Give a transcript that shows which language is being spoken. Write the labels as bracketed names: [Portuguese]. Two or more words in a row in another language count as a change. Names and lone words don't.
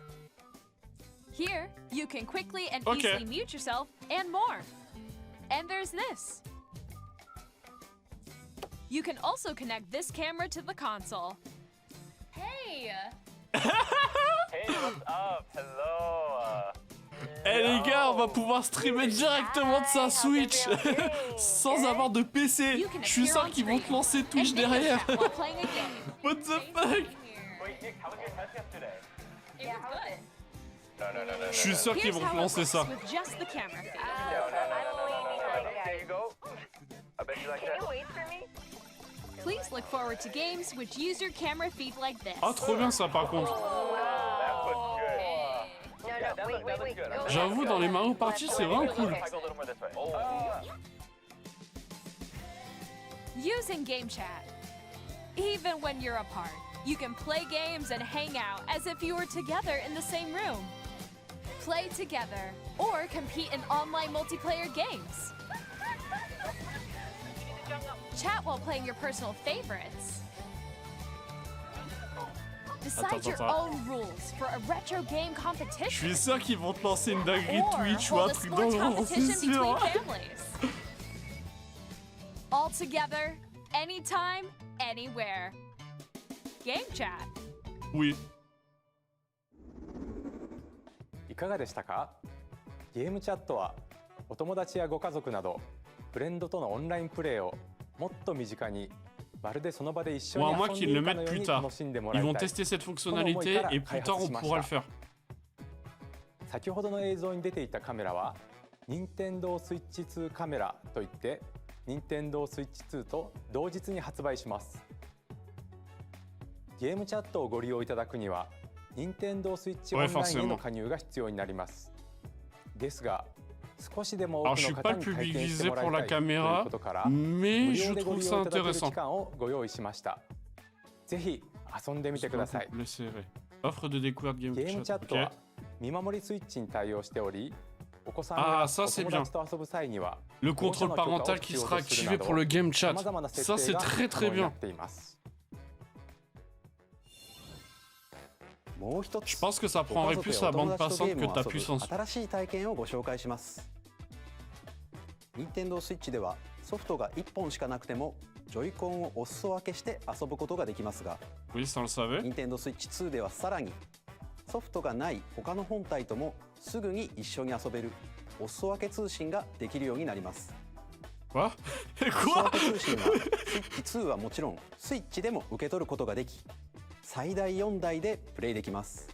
[English] Here, you can quickly and Okay. easily mute yourself and more. And there's this. You can also connect this camera to the console. Hey! Hey, what's up? Hello. [French] Eh les gars, on va pouvoir streamer directement de sa Switch sans avoir de PC. [English] You can [French] Je suis [English] appear [French] sûr [English] on [French] qu'ils vont [English] screen [French] te lancer [English] and [French] Twitch [English] video [French] derrière. [English] chat while playing a game. What the fuck? Wait, Nick, how was your test yesterday? It was good. No. [French] Je suis sûr qu'ils [English] Here's [French] vont te [English] how it [French] lancer [English] looks [French] ça. [English] with just the camera feed. There you go. I bet you like that. Can you wait for me? Please look forward to games which use your camera feed like this. [French] Ah, trop bien ça par contre. [English] That looks good. No, Yeah, that looks good. Go [French] J'avoue, dans les Mario Party, c'est vraiment cool. [English] If I go a little more this way. Using Game Chat. Even when you're apart, you can play games and hang out as if you were together in the same room. Play together or compete in online multiplayer games. Chat while playing your personal favorites. Decide your [French] attends. [English] own rules for a retro game [French] Je [English] competition. [French] suis sûr qu'ils vont te lancer une dinguerie [English] Or [French] Twitch ou un [English] hold a [French] truc dans [English] sports [French] le genre, [English] competition [French] c'est [English] between [French] sûr. [English] families. All together, anytime, anywhere. Game Chat. [French] Oui. [Japanese] いかがでしたか？ゲームチャットはお友達やご家族などフレンドとのオンラインプレイをもっと身近にまるでその場で一緒に [French] Ou à [Japanese] 遊 [French] moins [Japanese] んで [French] qu'ils [Japanese] い [French] le [Japanese] るかの [French] mettent [Japanese] よう [French] plus [Japanese] に [French] tard. [Japanese] 楽しんでも [French] Ils [Japanese] らい [French] vont [Japanese] たい。 [French] tester cette fonctionnalité et plus tard on pourra le faire. [Japanese] 先ほどの映像に出ていたカメラは任天堂スイッチ2カメラといって任天堂スイッチ2と同日に発売します。ゲームチャットをご利用いただくには任天堂スイッチオンラインへの加入が必要になります。ですが少しでも多 [French] Alors [Japanese] く [French] je [Japanese] の [French] suis pas [Japanese] 方 [French] le [Japanese] に体 [French] public [Japanese] 験して [French] visé [Japanese] もら [French] pour [Japanese] い [French] la [Japanese] たいという [French] caméra, [Japanese] ことから [French] mais [Japanese] 無 [French] je [Japanese] 料でご [French] trouve [Japanese] 利 [French] ça [Japanese] 用いただける [French] intéressant. [Japanese] 期間をご用意しました。ぜひ遊んでみてください。 [French] Le serré. Offre de découverte Game [Japanese] ゲームチャ [French] Chat. [Japanese] ットは [French] Ok. [Japanese] 見守りスイッチに対応しており、お子さん [French] Ah, [Japanese] や [French] ça, [Japanese] お [French] c'est [Japanese] 友 [French] bien. [Japanese] 達と遊ぶ際には [French] Le contrôle parental qui sera activé pour le Game Chat. [Japanese] 様々な設 [French] Ça [Japanese] 定 [French] c'est [Japanese] が [French] très [Japanese] 可 [French] très [Japanese] 能にな [French] bien. [Japanese] っています。もう一つ [French] Je pense que ça [Japanese] ご [French] prendrait [Japanese] 家族 [French] plus [Japanese] や [French] la [Japanese] お友 [French] bande [Japanese] 達とゲ [French] passante [Japanese] ー [French] que [Japanese] ムを [French] ta [Japanese] 遊ぶ [French] puissance. [Japanese] 新しい体験をご紹介します。任天堂スイッチではソフトが1本しかなくてもジョイコンをお裾分けして遊ぶことができますが、 [French] Oui, ça on le savait. [Japanese] 任天堂スイッチ2ではさらにソフトがない他の本体ともすぐに一緒に遊べるお裾分け通信ができるようになります。 [French] Quoi? [Japanese] お裾 [French] Quoi? [Japanese] 分け通信はスイッチ2はもちろんスイッチでも受け取ることができ、最大4台でプレイできます。